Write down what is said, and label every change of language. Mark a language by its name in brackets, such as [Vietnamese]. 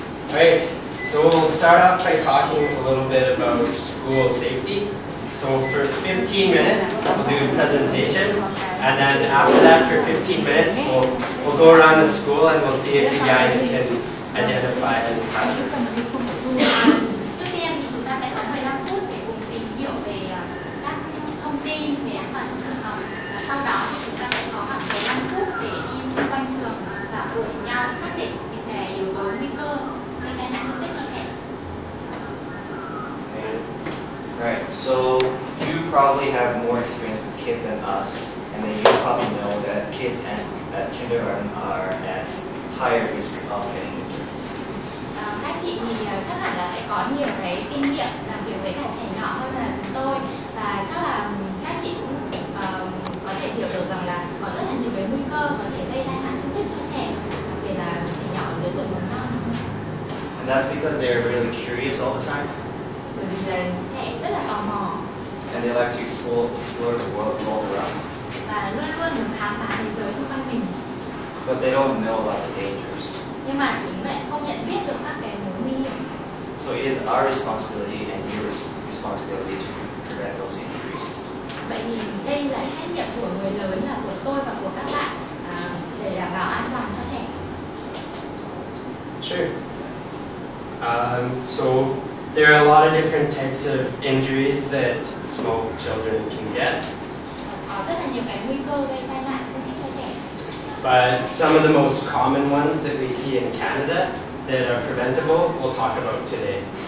[English] Alright, so we'll start off by talking a little bit about school safety. So for 15 minutes, we'll do a presentation, and then after that, for 15 minutes, we'll go around the school and we'll see if you guys can identify any hazards. [Vietnamese] Trước tiên thì chúng ta sẽ có 15 phút để cùng tìm hiểu về các thông tin về an toàn trong trường học. Và sau đó thì chúng ta sẽ có khoảng 15 phút để đi xung quanh trường và cùng nhau xác định những cái yếu tố nguy cơ gây tai nạn thương tích cho trẻ. [English] Right, so you probably have more experience with kids than us, and then you probably know that kids at kindergarten are at higher risk of getting injured. [Vietnamese] Các chị thì chắc hẳn là sẽ có nhiều cái kinh nghiệm làm việc với cả trẻ nhỏ hơn là chúng tôi, và chắc là các chị cũng có thể hiểu được rằng là có rất là nhiều cái nguy cơ có thể gây tai nạn thương tích cho trẻ, đặc biệt là trẻ nhỏ ở lứa tuổi mầm non. [English] And that's because they're really curious all the time. [Vietnamese] Bởi vì là trẻ rất là tò mò [English] And they like to explore the world all around. [Vietnamese] và luôn luôn muốn khám phá thế giới xung quanh mình. [English] But they don't know about the dangers. [Vietnamese] Nhưng mà chúng lại không nhận biết được các cái mối nguy hiểm. [English] So it is our responsibility and your responsibility to prevent those injuries. [Vietnamese] Vậy thì đây là trách nhiệm của người lớn, là của tôi và của các bạn để đảm bảo an toàn cho trẻ. [English] Sure. So there are a lot of different types of injuries that small children can get. [Vietnamese] Có rất là nhiều cái nguy cơ gây tai nạn thương tích cho trẻ. [English] But some of the most common ones that we see in Canada that are preventable, we'll talk about today.